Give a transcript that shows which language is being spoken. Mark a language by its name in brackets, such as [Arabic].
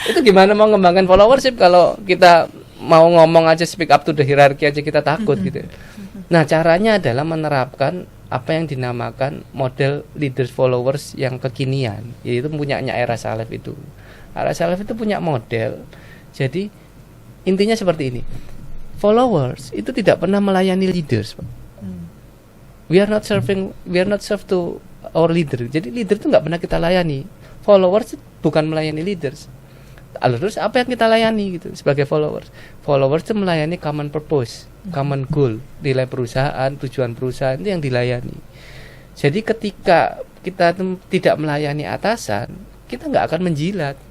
[Indonesian] Itu gimana mau ngembangkan followership kalau kita mau ngomong aja [English] speak up to the hierarchy [Indonesian] aja kita takut gitu. Nah, caranya adalah menerapkan apa yang dinamakan model leaders followers yang kekinian, yaitu punyanya Ira Saleh itu. Ira Saleh itu punya model. Jadi intinya seperti ini. Followers itu tidak pernah melayani leaders, Pak. [English] We are not serve to our leader. [Indonesian] Jadi leader itu nggak pernah kita layani. Followers bukan melayani leaders. Lalu terus apa yang kita layani gitu sebagai followers? Followers itu melayani common purpose, common goal, nilai perusahaan, tujuan perusahaan itu yang dilayani. Jadi ketika kita tidak melayani atasan, kita nggak akan menjilat.